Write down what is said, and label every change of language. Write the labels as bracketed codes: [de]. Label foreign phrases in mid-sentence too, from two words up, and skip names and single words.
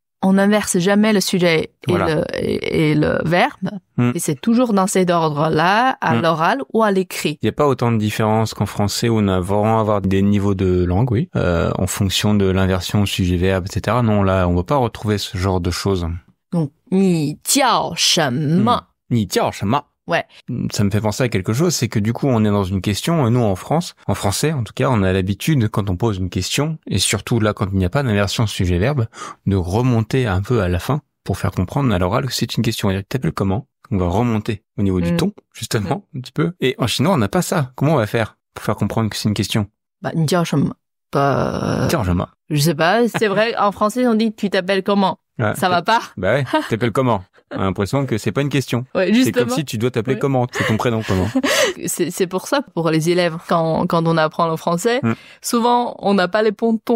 [fr] on n'inverse jamais le sujet et le verbe. Et c'est toujours dans cet ordre-là, à l'oral ou à l'écrit. Il n'y a pas autant de différence qu'en français où on a vraiment avoir des niveaux de langue, oui, en fonction de l'inversion sujet-verbe, etc. Non, là, on va pas retrouver ce genre de choses. Donc, [zh] 你叫什么? 你叫什么? [fr] Ouais. Ça me fait penser à quelque chose, c'est que du coup, on est dans une question, et nous, en France, en français, en tout cas, on a l'habitude, quand on pose une question, et surtout là, quand il n'y a pas d'inversion sujet-verbe, de remonter un peu à la fin pour faire comprendre à l'oral que c'est une question. Tu t'appelles comment? On va remonter au niveau du ton, justement, un petit peu. Et en chinois, on n'a pas ça. Comment on va faire pour faire comprendre que c'est une question? [zh] 你叫什么? [fr] Je sais pas, c'est vrai, en français, on dit tu t'appelles comment? Ouais, ça va pas? Bah ouais, tu t'appelles comment? On a l'impression que c'est pas une question. Ouais, justement. C'est comme si tu dois t'appeler comment? C'est ton prénom comment? C'est pour ça, pour les élèves, quand on apprend le français, souvent, on n'a pas les pontons.